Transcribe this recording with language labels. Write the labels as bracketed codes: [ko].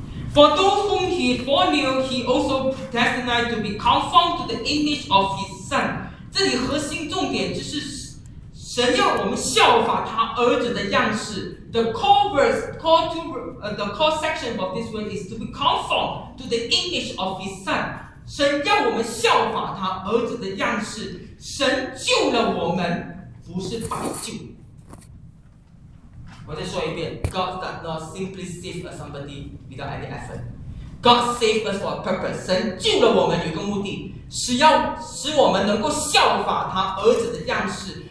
[en] For those whom he foreknew, he also predestined to be conformed to the image of his son. [zh] 这里核心重点就是神要我们效法他儿子的样式。 [en] The core verse, core to, the core section of this one is to be conformed to the image of his son. [zh] 神要我们效法他儿子的样式。神救了我们，不是白救。我再说一遍， [en] God does not simply save somebody without any effort. God saved us for a purpose. [zh] 神救了我们有一个目的，是要使我们能够效法他儿子的样式。